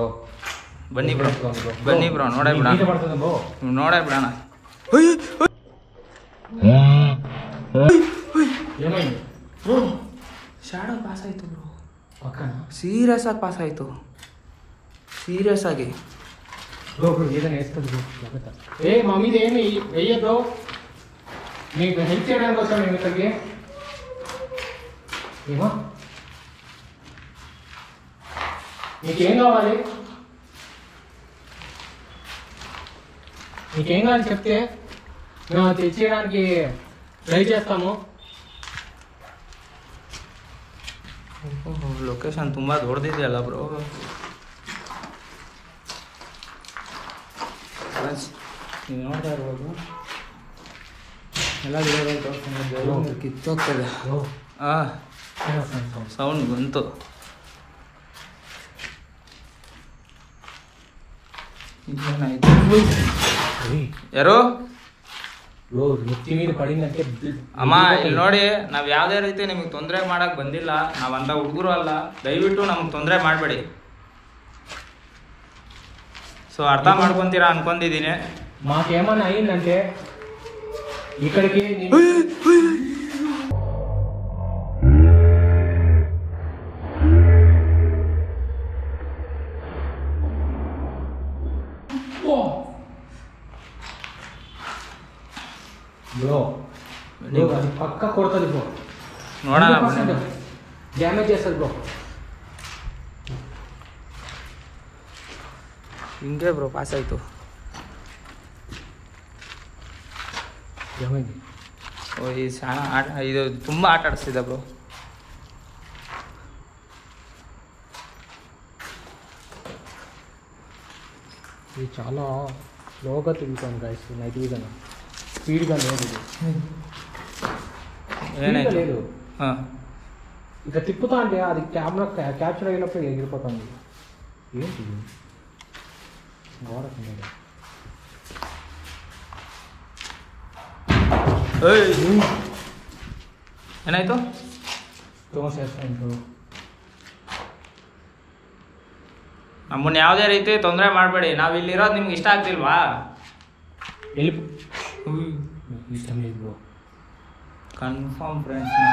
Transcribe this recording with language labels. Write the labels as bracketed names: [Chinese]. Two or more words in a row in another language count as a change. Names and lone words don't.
[Kannada] ಬನ್ನಿ ಬ್ರೋ, ಬನ್ನಿ ಬ್ರೋ, ನೋಡೇ ಬಿಡೋಣ, ನೋಡೇ ಬಿಡೋಣ. ಶಾಡೋ ಪಾಸ್ ಆಯ್ತು ಬ್ರೋ, ಸೀರಿಯಸ್ ಆಗಿ ಪಾಸ್ ಆಯ್ತು, ಸೀರಿಯಸ್ ಆಗಿ. [Telugu] ఏ మమ్మీ ఏమి వెయ్యద్దు, నీకు హెల్ప్ చేయడానికి వచ్చాను నేను ఇక్కడికి. ఏమో నీకేం కావాలి, నీకేం కావాలి చెప్తే మేము తెచ్చేయడానికి ట్రై చేస్తాము. [Kannada] ಲೊಕೇಶನ್ ತುಂಬ ದೊಡ್ಡದಿದೆಯಲ್ಲ ಬ್ರೋ. ನೀವು ನೋಡ್ತಾ ಇರ್ಬೋದು ಎಲ್ಲ ಗಿಡಗಳು ಕಿತ್ತೋಗ್ತದೆ. ಸೌಂಡ್ ಬಂತು. ಯಾರು ಅಮ್ಮ? ಇಲ್ಲಿ ನೋಡಿ, ನಾವ್ ಯಾವ್ದೇ ರೀತಿ ನಿಮಗೆ ತೊಂದರೆ ಮಾಡಕ್ ಬಂದಿಲ್ಲ, ನಾವ್ ಅಂತ ಹುಡುಗರು ಅಲ್ಲ. ದಯವಿಟ್ಟು ನಮ್ಗೆ ತೊಂದರೆ ಮಾಡಬೇಡಿ. సో అర్థం ಮಾಡ್ಕೊಂತೀರಾ ಅನ್ಕೊಂಡಿದ್ದೀನಿ. [Telugu] మాకేమన్నా అయిందంటే ఇక్కడికి బ్రో అది పక్క కొడుతుంది బ్రో. [Kannada] ನೋಡೋಣ, [Telugu] డ్యామేజ్ చేస్తుంది బ్రో. [Kannada] ಹಿಂಗೆ ಬ್ರೋ ಪಾಸ್ ಆಯಿತು. ಈ ಶಾಣ ಇದು ತುಂಬ ಆಟ ಆಡಿಸ್ತಿದ್ದೆ ಬ್ರೋ. [Telugu] ఇది చాలా స్లోగా తిరుగుతాను గైస్. [English] night vision [Telugu] స్పీడ్గా లేదు, లేదు. ఇక తిప్పుతా అంటే అది [English] camera capture [Telugu] అయినప్పుడు ఎగిరిపోతుంది. ఏంటి గోడ [Kannada] ಏನಾಯ್ತು? ನಮ್ಮನ್ನ ಯಾವುದೇ ರೀತಿ ತೊಂದರೆ ಮಾಡಬೇಡಿ. ನಾವು ಇಲ್ಲಿರೋದು ನಿಮ್ಗೆ ಇಷ್ಟ ಆಗ್ತಿಲ್ವಾ? [English] confirm friends,